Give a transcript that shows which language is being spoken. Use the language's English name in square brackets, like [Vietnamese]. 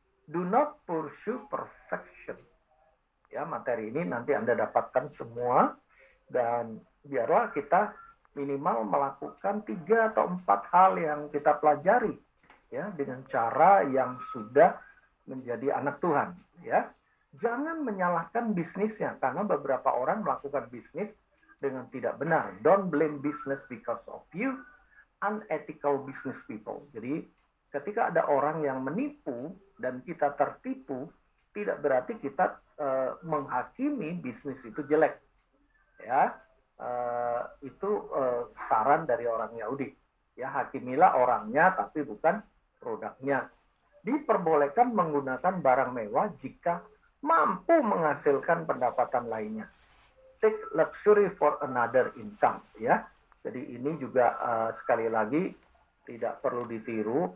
[English] Do not pursue perfection. [Indonesian] Ya, materi ini nanti Anda dapatkan semua, dan biarlah kita minimal melakukan 3 atau 4 hal yang kita pelajari, ya, dengan cara yang sudah menjadi anak Tuhan. Ya, jangan menyalahkan bisnisnya, karena beberapa orang melakukan bisnis dengan tidak benar. [English] Don't blame business because of you, unethical business people. [Indonesian] Jadi ketika ada orang yang menipu dan kita tertipu, tidak berarti kita menghakimi bisnis itu jelek. Ya, itu saran dari orang Yahudi. Ya, hakimilah orangnya tapi bukan produknya. Diperbolehkan menggunakan barang mewah jika mampu menghasilkan pendapatan lainnya. [English] Take luxury for another income. [Indonesian] Ya, jadi ini juga sekali lagi tidak perlu ditiru.